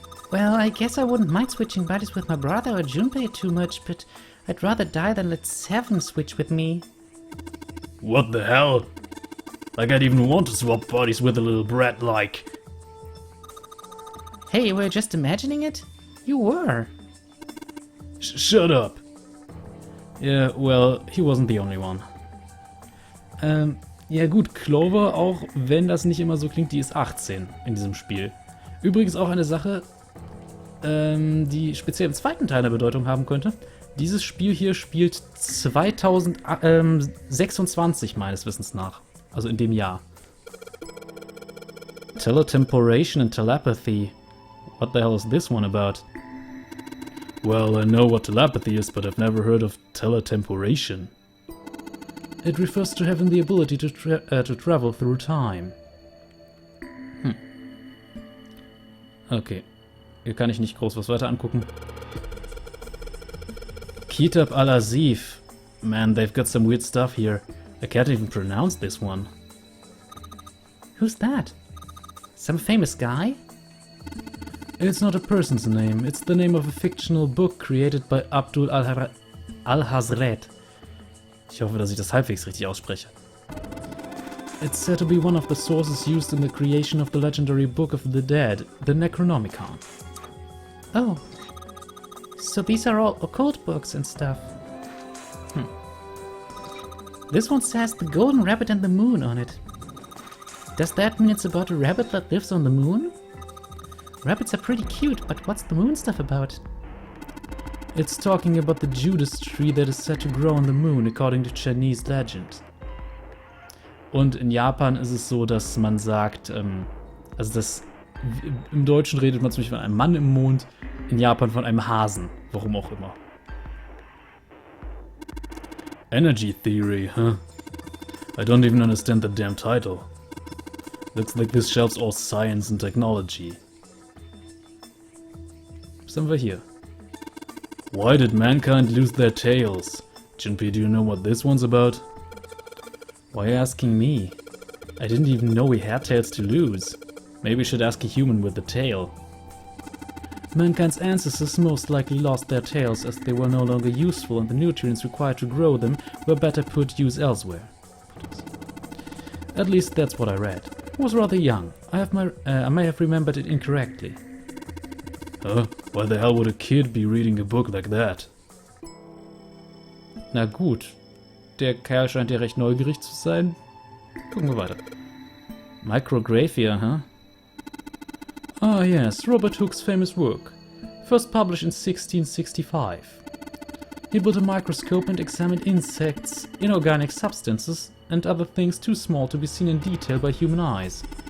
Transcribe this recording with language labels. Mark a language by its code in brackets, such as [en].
[en] Well, I guess I wouldn't mind switching bodies with my brother or Junpei too much, but I'd rather die than let Seven switch with me. What the hell? Like I'd even want to swap bodies with a little brat like. Hey, you were just imagining it? You were. Shut up. Yeah, well, he wasn't the only one. [de] Ja gut, Clover, auch wenn das nicht immer so klingt, die ist 18 in diesem Spiel. Übrigens auch eine Sache, die speziell im zweiten Teil eine Bedeutung haben könnte. Dieses Spiel hier spielt 2026 meines Wissens nach. Also in dem Jahr. [en] Teletemporation and telepathy. What the hell is this one about? Well, I know what telepathy is, but I've never heard of teletemporation. It refers to having the ability to travel through time. Okay. [de] Hier kann ich nicht groß was weiter angucken. [en] Kitab al-Azif. Man, they've got some weird stuff here. I can't even pronounce this one. Who's that? Some famous guy? It's not a person's name. It's the name of a fictional book created by Abdul al-Hazred. [de] Ich hoffe, dass ich das halbwegs richtig ausspreche. [en] It's said to be one of the sources used in the creation of the legendary Book of the Dead, the Necronomicon. Oh. So these are all occult books and stuff. This one says The Golden Rabbit and the Moon on it. Does that mean it's about a rabbit that lives on the moon? Rabbits are pretty cute, but what's the moon stuff about? It's talking about the Judas tree that is said to grow on the moon, according to Chinese legend. [de] Und in Japan ist es so, dass man sagt, also das, im Deutschen redet man zum Beispiel von einem Mann im Mond, in Japan von einem Hasen, warum auch immer. [en] Energy Theory, huh? I don't even understand the damn title. Looks like this shelves all science and technology. [de] Was haben wir hier? [en] Why did mankind lose their tails? Jinpei, do you know what this one's about? Why are you asking me? I didn't even know we had tails to lose. Maybe we should ask a human with a tail. Mankind's ancestors most likely lost their tails as they were no longer useful and the nutrients required to grow them were better put use elsewhere. At least that's what I read. I was rather young. I may have remembered it incorrectly. Huh? Why the hell would a kid be reading a book like that? [de] Na gut. Der Kerl scheint ja recht neugierig zu sein. Gucken wir weiter. Micrographia, huh? [en] Ah yes, Robert Hooke's famous work. First published in 1665. He built a microscope and examined insects, inorganic substances, and other things too small to be seen in detail by human eyes.